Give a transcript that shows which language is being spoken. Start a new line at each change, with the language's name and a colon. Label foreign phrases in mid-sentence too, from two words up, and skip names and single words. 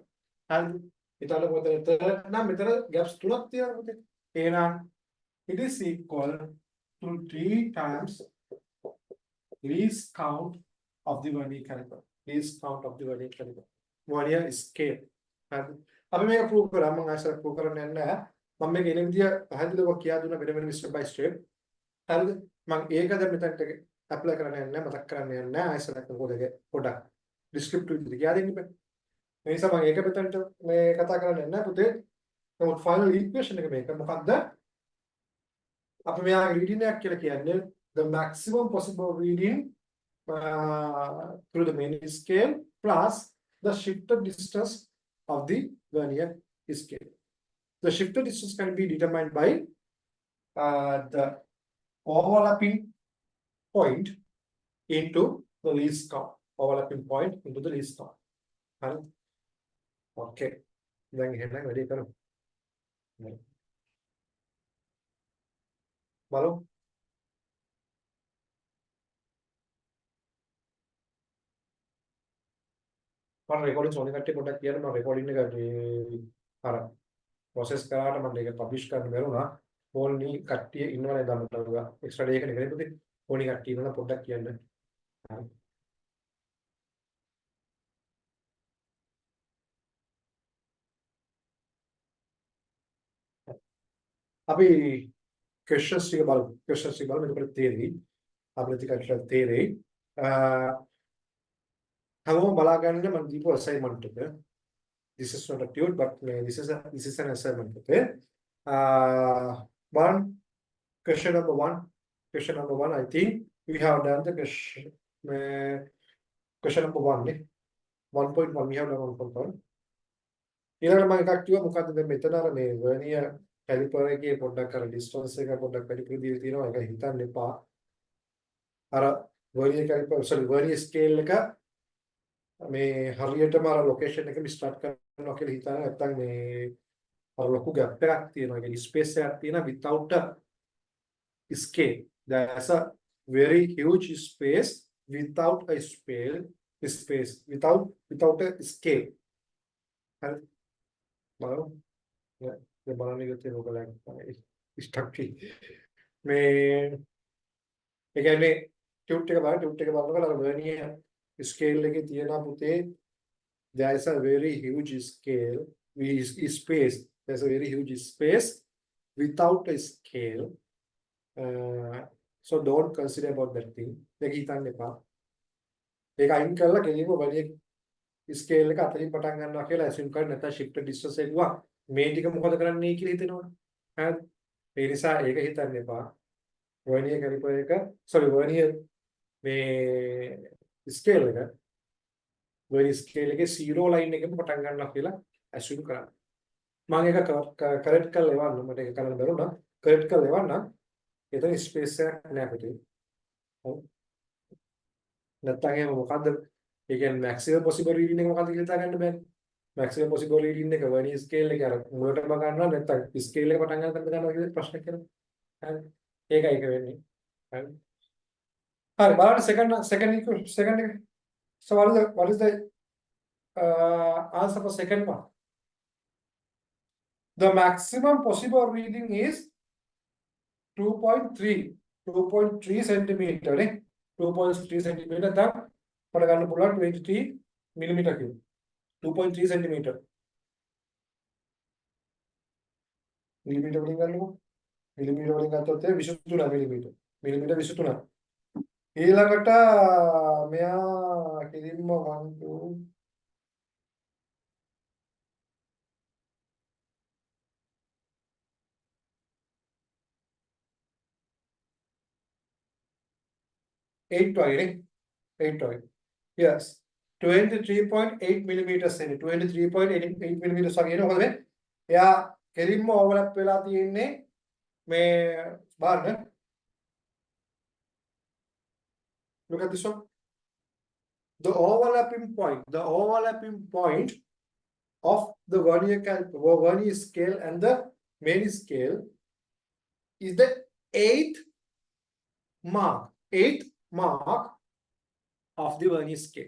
English: And gaps it is equal to 3 times least count of the vernier caliper. Least count of the vernier caliper. Vernier scale. And
Sinhala: අපි මේක prove කරා මම ආයෙත් prove කරන්න යන්නේ නැහැ. මම මේක එන විදිය පැහැදිලිව කියා දුන්නා වෙන
English: step by step.
Sinhala: හරිද? මම ඒක දැන් මෙතනට apply කරන්න යන්නේ නැහැ මතක් කරන්න යන්නේ නැහැ. ආයෙත් මොකද ඒක පොඩක් descriptive විදිහට කියා දෙන්න බෑ. ඒ නිසා මම ඒක මෙතනට මේ කතා කරන්න යන්නේ නැහැ පුතේ.
English: නමුත් final equation
Sinhala: එක මේක මොකක්ද? අපි මෙයාගේ
English: reading
Sinhala: එකක් කියලා කියන්නේ
English: the maximum possible reading through the main scale plus the shifted distance of the vernier scale. The shifted distance can be determined by the overlapping point into the least count. Overlapping point into the least count. Okay. Then here I ready करो.
Hindi: बोलो.
Sinhala: මම රෙකෝඩින් සෝනි කට්ටිය පොඩ්ඩක් කියන්න මම රෙකෝඩින් එක අර ප්‍රොසෙස් කරාට මම ඒක පබ්ලිෂ් කරන්න බැරුණා. ඕනි කට්ටිය ඉන්නවනේ දන්නට එක්ස්ට්‍රා ඩේ එකනේ කරේ පුතේ. ඕනි කට්ටිය ඉන්නවනම් පොඩ්ඩක් කියන්න. අපි questions ටික බලමු. questions ටික බලමු එතකොට තේරෙයි. අපිට ටිකක් තේරෙයි. හැමෝම බලා ගන්න මම දීපු assignment එක.
English: This is not a tune, but this is an assignment. Okay. One question number one. Question number one. I think we have done the question number one. 1.1. We have done 1.1.
Sinhala: ඊළඟට මම එකක් කිව්වා මොකද්ද දැන් මෙතන අර මේ
English: vernier caliper
Sinhala: එකේ පොඩ්ඩක් අර distance එක පොඩ්ඩක් වැඩි ප්‍රදීලා තියෙනවා ඒක හිතන්න එපා. අර
English: vernier caliper vernier scale
Sinhala: එක මේ හරියටම අර location එක start කරනවා කියලා හිතන්න නැත්නම් මේ අර ලොකු gap එකක් තියෙනවා. ඒ space එකක් තියෙනවා
English: without a scale. There's a very huge space without a space without a scale.
Sinhala: හරි. බලමු. දැන් බලන්න ඉතින් ඔයගොල්ලෝ ස්ටක් මේ ඒ කියන්නේ ටියුට් එක බලනකොට අර vernier scale එකේ තියෙන පුතේ
English: there is a very huge scale space. There's a very huge space without a scale. So don't consider about that thing.
Sinhala: ඒක හිතන්න එපා. ඒක අයින් කරලා කෙලින්ම
English: vernier scale
Sinhala: එක අතරින් පටන් ගන්නවා කියලා assume කරන්න නැත්නම් shifted distance එක ගුවා මේ ටික මොකද කරන්නේ කියලා හිතෙනවනේ. හරිද? ඒ නිසා ඒක හිතන්න එපා.
English: vernier caliper
Sinhala: එක vernier මේ scale එක
English: vernier scale
Sinhala: එකේ
English: zero line
Sinhala: එකෙන් පටන් ගන්නවා කියලා assume කරන්න. මම ඒක correct කරලා එවන්න මට ඒක කරන්න බැරුණා. correct කරලා එවන්න. එතන space එකක් නැහැ පුතේ. හරි. නැත්නම් එහෙම මොකද්ද? ඒ කියන්නේ
English: maximum possible reading
Sinhala: එක මොකක්ද කියලා හිතා ගන්න බෑනේ.
English: maximum possible reading
Sinhala: එක
English: vernier scale
Sinhala: එක අර මුලටම ගන්නවා නැත්නම් scale එක පටන් ගන්න ගන්නවා කියලා ප්‍රශ්නයක් කරනවා. හරි. ඒකයි ඒක වෙන්නේ. හරි. හරි බලන්න second එක.
English: So what is the answer for second one? The maximum possible reading is 2.3 centimeter නේ.
Sinhala: 2.3 centimeter දැන් අපට ගන්න පුළුවන් 23
English: millimeter cube.
Sinhala: 2.3 centimeter. millimeter වලින් ගන්නකො. millimeter වලින් ගත්තොත් 23 millimeter. millimeter 23. ඊළඟට මෙයා කිලින්ම 1 2 8 වගේ නේ 8 වගේ. Yes. 23.8 millimeters එන්නේ 23.8 millimeters වගේ එනවා. මොකද මේ එයා කෙලින්ම overlap වෙලා තියෙන්නේ මේ බලන්න.
English: Look at this one. The overlapping point of the vernier scale and the main scale is the eighth mark of the vernier scale.